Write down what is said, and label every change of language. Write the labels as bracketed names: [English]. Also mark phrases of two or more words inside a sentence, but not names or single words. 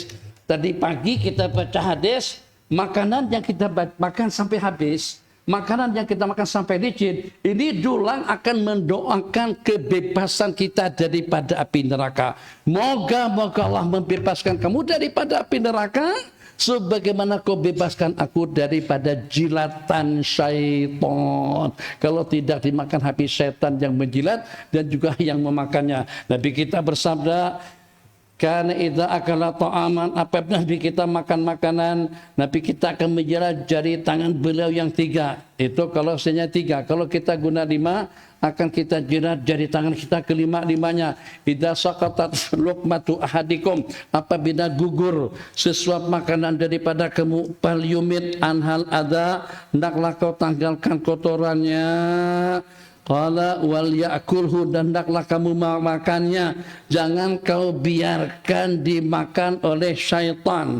[Malay] Tadi pagi kita baca hadis, makanan yang kita makan sampai habis, makanan yang kita makan sampai licin, ini dulang akan mendoakan kebebasan kita daripada api neraka. Moga-moga Allah membebaskan kamu daripada api neraka, sebagaimana kau bebaskan aku daripada jilatan syaitan. Kalau tidak dimakan habis syaitan yang menjilat dan juga yang memakannya. Nabi kita bersabda, karena [Arabic] إذا أكل طعاما, [Malay] apabila Nabi kita makan makanan, Nabi kita akan menjilat jari tangan beliau yang 3. Itu kalau hanya 3. Kalau kita guna 5, akan kita jilat jari tangan kita kelima-limanya. [Arabic] إذا سقطت لقمة أحدكم, [Malay] apabila gugur sesuap makanan daripada kamu, [Arabic] فليمط عنها الأذى, [Malay] hendaklah kau tanggalkan kotorannya. [Arabic] قال وليأكله, [Malay] dan hendaklah kamu makannya, jangan kau biarkan dimakan oleh syaitan.